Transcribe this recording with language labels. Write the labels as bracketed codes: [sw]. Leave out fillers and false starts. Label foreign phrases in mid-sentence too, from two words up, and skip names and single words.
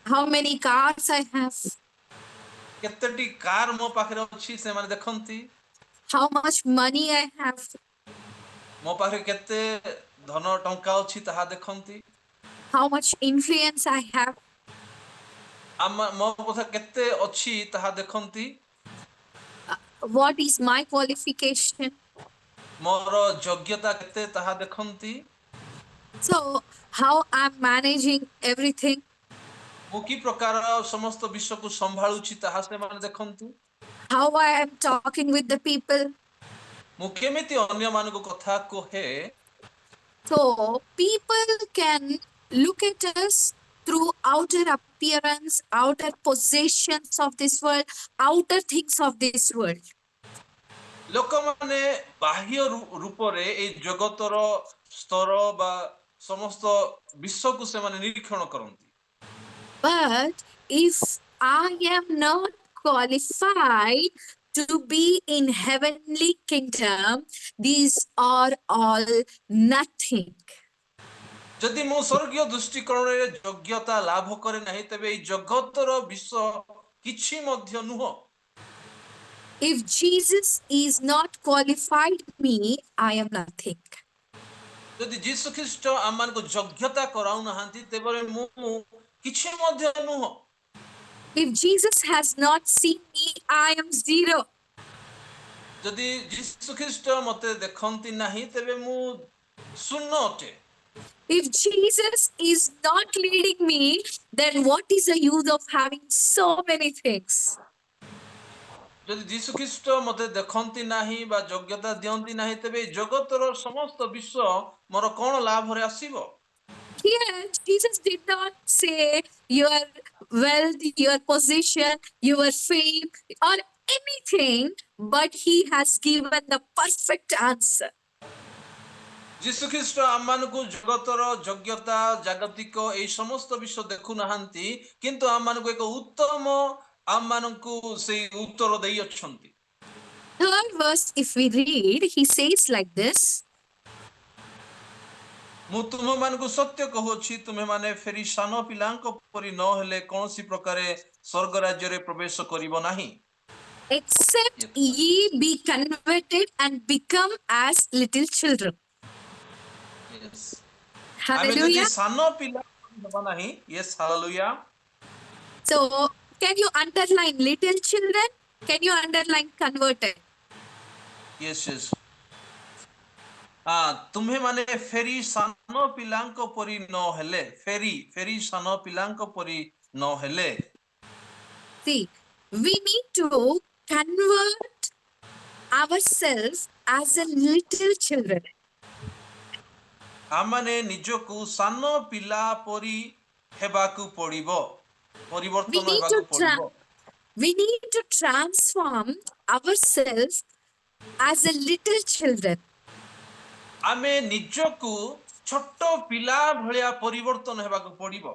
[en] how many cars I have, [or] କେତେଟି କାର ମୋ ପାଖରେ ଅଛି ସେମାନେ ଦେଖନ୍ତି, [en] how much money I have, [or] ମୋ ପାଖରେ କେତେ ଧନ ଟଙ୍କା ଅଛି ତାହା ଦେଖନ୍ତି, [en] how much influence I have, [or] ମୋ ପାଖରେ କେତେ ଅଛି ତାହା ଦେଖନ୍ତି, [en] what is my qualification. [or] ମୋର ଯୋଗ୍ୟତା କେତେ ତାହା ଦେଖନ୍ତି, [en] So, how I'm managing everything, [or] ମୁଁ କି ପ୍ରକାର ସମସ୍ତ ବିଷୟକୁ ସମ୍ଭାଳୁଛି ତାହା ସେମାନେ ଦେଖନ୍ତି, [en] how I am talking with the people. [or] ମୁଁ କେମିତି ଅନ୍ୟମାନଙ୍କୁ କଥା କୁହେ, [en] So, people can look at us through outer appearance, outer possessions of this world, outer things of this world. [or] ଲୋକମାନେ ବାହ୍ୟ ରୂପରେ ଏଇ ଜଗତର ସ୍ତର ବା ସମସ୍ତ ବିଶ୍ୱକୁ ସେମାନେ ନିରୀକ୍ଷଣ କରନ୍ତି, [en] But if I am not qualified to be in heavenly kingdom, these are all nothing. [or] ଯଦି ମୁଁ ସ୍ୱର୍ଗୀୟ ଦୃଷ୍ଟିକୋଣରେ ଯୋଗ୍ୟତା ଲାଭ କରେ ନାହିଁ ତେବେ ଏଇ ଜଗତର ବିଷୟ କିଛି ମଧ୍ୟ ନୁହଁ। [en] If Jesus is not qualified me, I am nothing. [or] ଯଦି ଯୀଶୁ ଖ୍ରୀଷ୍ଟ ଆମମାନଙ୍କୁ ଯୋଗ୍ୟତା କରାଉ ନାହାନ୍ତି ତେବେ ମୁଁ କିଛି ମଧ୍ୟ ନୁହଁ। [en] If Jesus has not seen me, I am zero. [or] ଯଦି ଯୀଶୁ ଖ୍ରୀଷ୍ଟ ମୋତେ ଦେଖନ୍ତି ନାହିଁ ତେବେ ମୁଁ ଶୂନ ଅଟେ। [en] If Jesus is not leading me, then what is the use of having so many things? [or] ଯଦି ଯୀଶୁ ଖ୍ରୀଷ୍ଟ ମୋତେ ଦେଖନ୍ତି ନାହିଁ ବା ଯୋଗ୍ୟତା ଦିଅନ୍ତି ନାହିଁ ତେବେ ଏଇ ଜଗତର ସମସ୍ତ ବିଷୟ ମୋର କ'ଣ ଲାଭରେ ଆସିବ? [en] Here, Jesus did not say your wealth, your position, your fame, or anything, but he has given the perfect answer. [or] ଯୀଶୁ ଖ୍ରୀଷ୍ଟ ଆମମାନଙ୍କୁ ଜଗତର ଯୋଗ୍ୟତା ଜାଗତିକ ଏଇ ସମସ୍ତ ବିଷୟ ଦେଖୁନାହାନ୍ତି କିନ୍ତୁ ଆମମାନଙ୍କୁ ଏକ ଉତ୍ତମ ଆମମାନଙ୍କୁ ସେଇ ଉତ୍ତର ଦେଇ ଅଛନ୍ତି। [en] Third verse, if we read, he says like this. [or] ମୁଁ ତୁମମାନଙ୍କୁ ସତ୍ୟ କହୁଅଛି ତୁମେମାନେ ଫେରି ସାନ ପିଲାଙ୍କ ପରି ନ ହେଲେ କୌଣସି ପ୍ରକାରେ ସ୍ୱର୍ଗ ରାଜ୍ୟରେ ପ୍ରବେଶ କରିବ ନାହିଁ। [en] Except ye be converted and become as little children. [or] ଆମେ ଯଦି [en] Hallelujah. [or] ସାନ ପିଲା ହେବା ନାହିଁ, [en] yes, hallelujah. So, can you underline little children? Can you underline converted? Yes, yes. [or] ତୁମେ ମାନେ ଫେରି ସାନ ପିଲାଙ୍କ ପରି ନ ହେଲେ ଫେରି ସାନ ପିଲାଙ୍କ ପରି ନ ହେଲେ [en] See, we need to convert ourselves as a little children. [or] ଆମମାନେ ନିଜକୁ ସାନ ପିଲା ପରି ହେବାକୁ ପଡ଼ିବ, ପରିବର୍ତ୍ତନ ହେବାକୁ ପଡ଼ିବ। [en] We need to transform ourselves as a little children. [or] ଆମେ ନିଜକୁ ଛୋଟ ପିଲା ଭଳିଆ ପରିବର୍ତ୍ତନ ହେବାକୁ ପଡ଼ିବ।